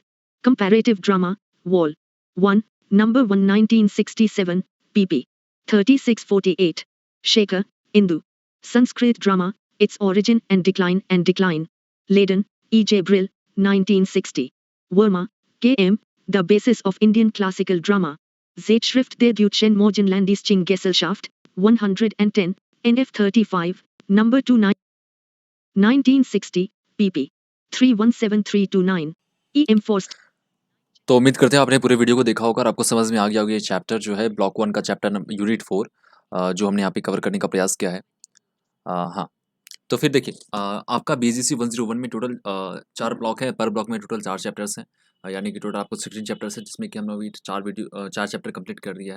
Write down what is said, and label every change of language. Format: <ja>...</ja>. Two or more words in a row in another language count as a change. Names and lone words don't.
<en>Comparative Drama, Vol. 1, Number 1 1967, pp. 3648. Shekhar, Indu. Sanskrit Drama, Its Origin and Decline Leiden, E. J. Brill, 1960. Verma, K. M., The Basis of Indian Classical Drama. Zeitschrift der Deutschen Morgenlandischen Gesellschaft, 110, NF 35, number 29. 1960, pp. 317329. E. M. Forst.</en> <hi>तो उम्मीद करते हैं आपने पूरे वीडियो को देखा होगा और आपको समझ में आ गया होगा ये चैप्टर जो है ब्लॉक 1 का</hi> <en>chapter unit</en> <hi>4 जो हमने यहाँ पे कवर करने का प्रयास किया है। हाँ, तो फिर देखिए आपका BGC 101 में टोटल 4 ब्लॉक है, पर ब्लॉक में टोटल 4 चैप्टर्स हैं, यानी कि टोटल आपको 16 चैप्टर्स है जिसमें कि हमने अभी 4</hi> <en>chapter complete</en> <hi>कर लिया है।</hi>